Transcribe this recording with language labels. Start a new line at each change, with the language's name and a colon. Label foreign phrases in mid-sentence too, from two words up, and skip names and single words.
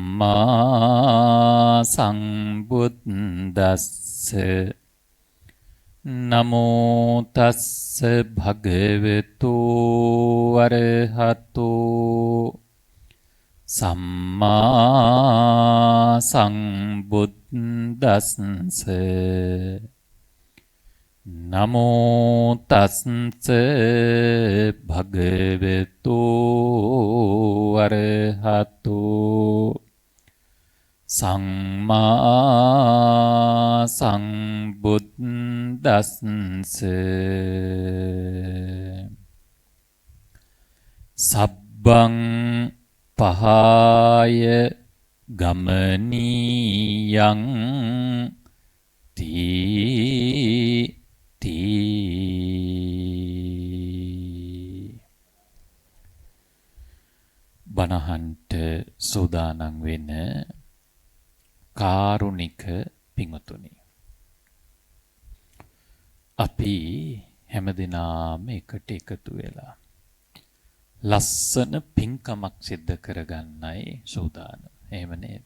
Pali: සම්මා සම්බුද්දස්ස නමෝ තස්ස භගවතු අරහතෝ සම්මා සම්බුද්දස්ස නමෝ තස්ස භගවතු අරහතෝ සම්මා සම්බුද්දස්ස සබ්බං පහාය ගමනීයං
Sinhala: තීති බණහන්ට සෝදානම් වෙන කාරුණික පිංතුනි, අපි හැමදෙනාම එකට එකතු වෙලා ලස්සන පින්කමක් සිද්ධ කරගන්නයි සූදානම්. එහෙම නේද?